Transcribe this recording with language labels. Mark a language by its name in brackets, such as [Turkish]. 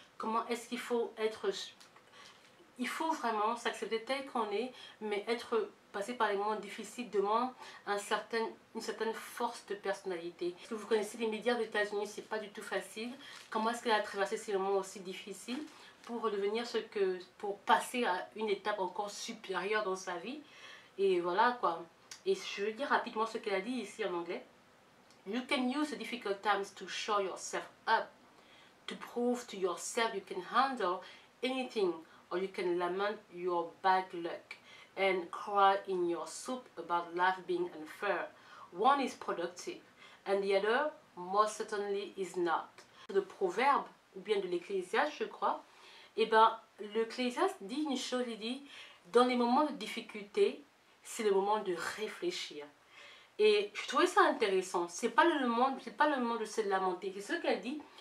[French] Comment est-ce qu'il faut être... Il faut vraiment s'accepter tel qu'on est, mais passer par les moments difficiles demande une certaine force de personnalité. Est-ce que vous connaissez les médias aux États-Unis, c'est pas du tout facile. Comment est-ce qu'elle a traversé ces moments aussi difficiles pour devenir pour passer à une étape encore supérieure dans sa vie. Et voilà quoi. Et je vais dire rapidement ce qu'elle a dit ici en anglais. [English] You can use the difficult times to show yourself up, to prove to yourself you can handle anything, or you can lament your bad luck and cry in your soup about life being unfair. One is productive, and the other most certainly is not. [French] Le proverbe, ou bien de l'Ecclésiaste, je crois, et ben, l'Ecclésiaste dit une chose, il dit, dans les moments de difficulté, c'est le moment de réfléchir. Et je trouvais ça intéressant. C'est pas le moment de se lamenter. C'est ce qu'elle dit.